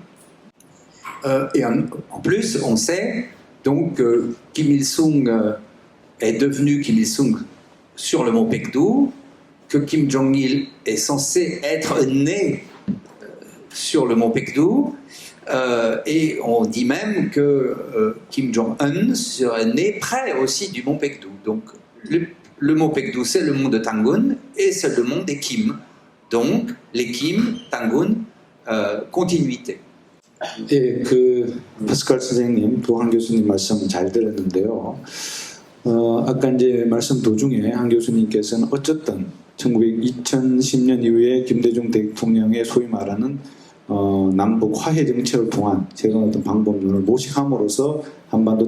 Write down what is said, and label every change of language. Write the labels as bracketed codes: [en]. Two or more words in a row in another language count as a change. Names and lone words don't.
[fr] Et en plus, on sait donc que Kim Il-sung est devenu Kim Il-sung sur le mont Baekdu, que Kim Jong-il est censé être né sur le mont Baekdu, et on dit même que Kim Jong-un serait né près aussi du mont Baekdu. Donc le mont Baekdu, c'est le mont de Tangun et c'est le mont des Kim. Donc les Kim, Tangun, continuité. [ko] 예, 파스칼 선생님, 도한 교수님 말씀 잘 들었는데요. 아까 이제 말씀 도중에 한 교수님께서는 어쨌든 2010년 이후에 김대중 대통령의 소위 말하는 남북 화해 정책을 통한 새로운 어떤 방법론을 모색함으로써 한반도